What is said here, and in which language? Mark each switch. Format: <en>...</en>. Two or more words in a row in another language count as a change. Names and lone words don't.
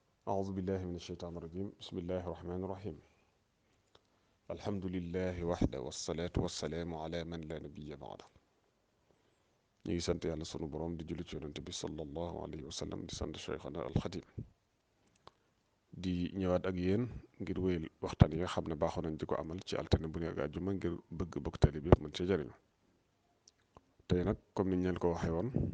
<ar>أعوذ بالله من الشيطان الرجيم بسم الله الرحمن الرحيم الحمد لله وحده والصلاة والسلام على من لا نبي بعده</ar> <wo>ñu ngi sant yàlla sunu borom di julli ci yonent bi</wo> <ar>صلى الله عليه وسلم</ar> <wo>di sant Cheikhana alxadim di ñëwaat ak yéen ngir wéyal waxtaan yi nga xam ne baaxoo nañ di ko amal ci altine bu nekk àjjuma ngir bëgg bokk taalibe bi yëpp mën ci jariñu tey nag comme niñ leen ko waxee woon</wo>